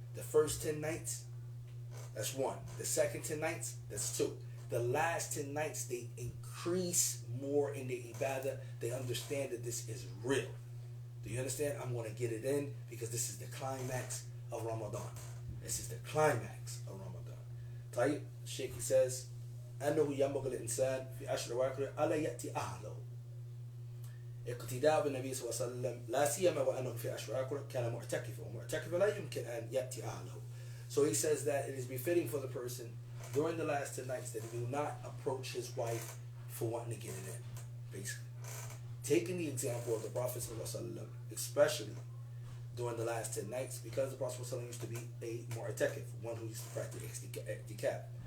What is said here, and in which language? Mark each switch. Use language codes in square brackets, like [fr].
[en] The first 10 nights, that's 1. The second 10 nights, that's 2. The last 10 nights, they increase more in their ibadah. They understand that this is real. Do you understand? I'm going to get it in because this is the climax of Ramadan. This is the climax of Ramadan. [ar] طيب, [en] Sheikh says, [ar] أنه ينبغي الإنسان في عشر الأواخر ألا يأتي أهله اقتداء بالنبي صلى الله عليه وسلم لا سيما وأنه في عشر الأواخر كان معتكفا ومعتكفا لا يمكن أن يأتي أهله. [en] So he says that it is befitting for the person during the last 10 nights that he do not approach his wife for wanting to get it in. Basically, taking the example of the Prophet ﷺ, especially during the last 10 nights, because the Prophet ﷺ used to be a mu'takif, one who used to practice i'tikaf.